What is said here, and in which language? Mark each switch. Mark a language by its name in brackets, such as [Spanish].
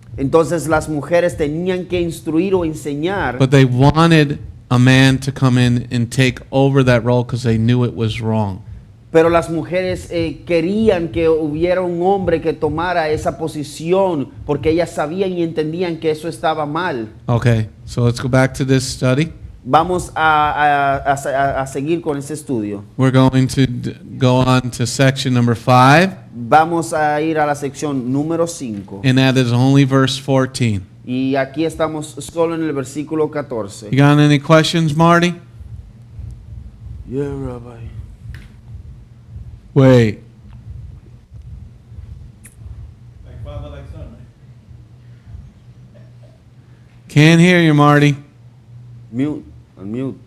[Spanish] Entonces las mujeres tenían que instruir o enseñar, [English] but they wanted a man to come in and take over that role because they knew it was wrong. [Spanish] pero las mujeres querían que hubiera un hombre que tomara esa posición porque ellas sabían y entendían que eso estaba mal. [English] Okay, so let's go back to this study. [Spanish] Vamos a seguir con este estudio. [English] We're going to go on to section number 5, [Spanish] Vamos a ir a la sección número 5. [English] and that is only verse 14. [Spanish] Y aquí estamos solo en el versículo 14. [English] You got any questions, Marty? Yeah, Rabbi. Wait. Like father, like son, right? Can't hear you, Marty. Mute. Unmute.